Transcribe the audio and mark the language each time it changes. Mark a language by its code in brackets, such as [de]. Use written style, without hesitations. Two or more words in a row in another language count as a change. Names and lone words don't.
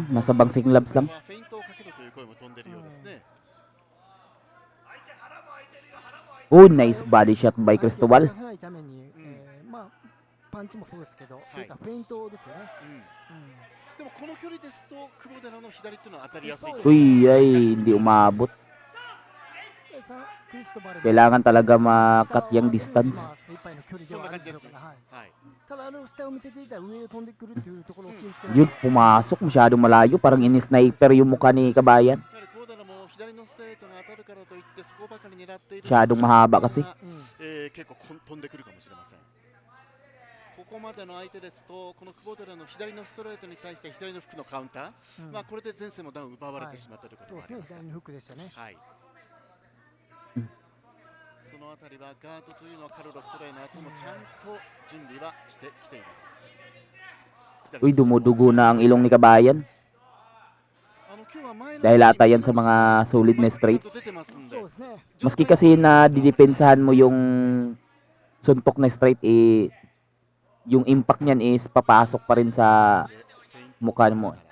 [tl] Nasa [en] boxing gloves [tl] lang. [en] Oh, nice body shot by Cristobal. [tl] Uy, ay, hindi umabot. Kailangan talaga makat yung distance. Yun, pumasok. Masyadong malayo. Parang in-sniper yung mukha ni Kabayan. Masyadong mahaba kasi. [ja] ここまでの相手ですと、この久保寺の左のストレートに対して左のフックのカウンター、これで前線もダウン奪われてしまったということがあります。左のフックでしたね。はい。そのあたりはガードというのはカルロス・トレーナーともちゃんと準備はしてきています。 [tl] Uy, dumudugo na ang ilong ni Kabayan. Dahil ata yan sa mga solid na straight. Maski kasi na didepensahan mo yung suntok na straight, yung impact niyan is papasok pa rin sa mukha mo.